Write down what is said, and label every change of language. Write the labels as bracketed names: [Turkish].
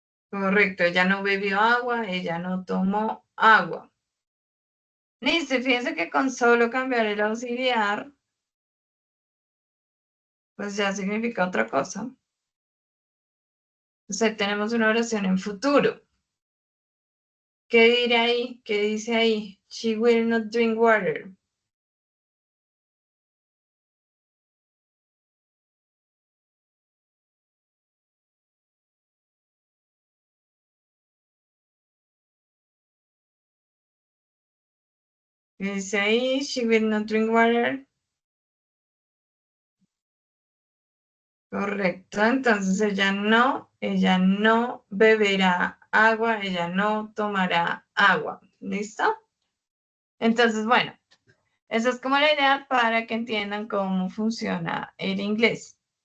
[Spanish] Correcto, ella no bebió agua, ella no tomó agua. Listo, fíjense que con solo cambiar el auxiliar, pues ya significa otra cosa. Entonces tenemos una oración en futuro. ¿Qué dirá ahí? ¿Qué dice ahí? [English] She will not drink water. [Spanish] ¿Qué dice ahí? [English] She will not drink water. [Spanish] Correcto, entonces ella no beberá agua, ella no tomará agua. ¿Listo? Entonces, bueno, Esa es como la idea para que entiendan cómo funciona el inglés.